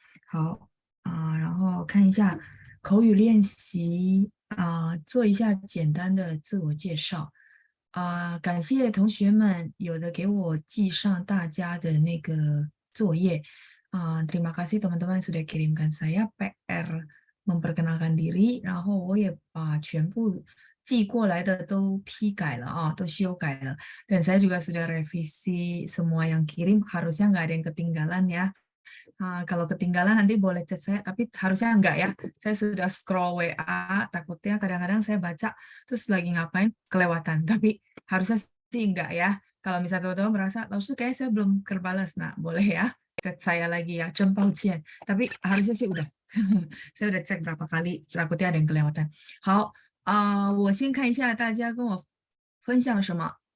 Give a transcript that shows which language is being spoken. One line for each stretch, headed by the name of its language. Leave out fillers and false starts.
Chinese: 好然后看一下口语练习做一下简单的自我介绍感谢同学们有的给我记上大家的那个作业
Indonesian: terima kasih teman-teman sudah kirimkan saya PR memperkenalkan diri，
Chinese: 然后我也把全部寄过来的都批改了都修改了。
Indonesian: Dan saya juga sudah revisi semua yang kirim, harusnya nggak ada yang ketinggalan ya. Kalau ketinggalan nanti boleh chat saya, tapi harusnya enggak ya. Saya sudah scroll WA, takutnya kadang-kadang saya baca terus lagi ngapain kelewatan, tapi harusnya sih enggak ya. Kalau misalnya teman-teman merasa, lalu kayak saya belum terbalas, nah boleh ya chat saya lagi ya,
Chinese: 真抱歉.
Indonesian: Tapi harusnya sih udah. Saya udah cek berapa kali, takutnya ada yang kelewatan.
Chinese: 好，我先看一下大家跟我分享什么。